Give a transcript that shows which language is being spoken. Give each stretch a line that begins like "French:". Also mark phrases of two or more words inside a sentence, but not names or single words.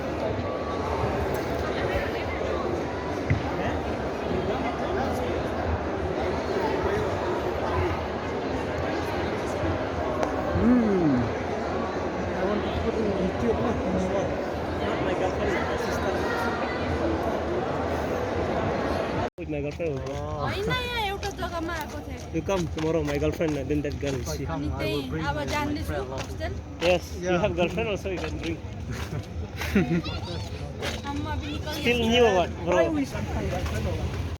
English: I want to put in YouTube lah. Not my girlfriend, my sister. With my girlfriend.
Nepali: होइन यहाँ एउटा जग्गामा आएको थिएँ
English: You come tomorrow, my girlfriend, then that girl. She.
Nepali: अनि त्यही अब जान्दैछु होस्टेल
English: Yes, you have girlfriend also, you can bring.
Hindi: हम अभी निकल
English: Still new or what, bro?